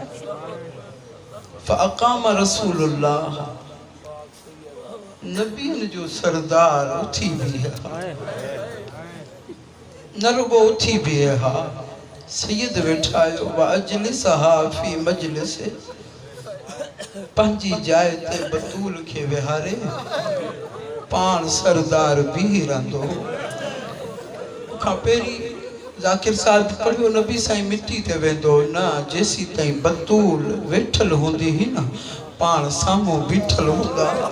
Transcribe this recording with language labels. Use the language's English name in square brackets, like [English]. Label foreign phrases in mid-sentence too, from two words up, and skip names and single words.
[Arabic] فأقام رسول الله [Sindhi] नबियन जो सरदार उथी बीहा न रुगो उथी बीहा सैयद वेठायो [Arabic] وأجلسها في مجلس [Sindhi] पंहिंजी जाइ ते बतूल खे विहारे पाण सरदार बीही रहंदो। खां पहिरीं ज़ाकिर साहब पढ़ियो नबी साईं मिट्टी ते वेंदो न जेसी ताईं बतूल वेठल हूंदी ही न पाण साम्हूं बीठल हूंदा।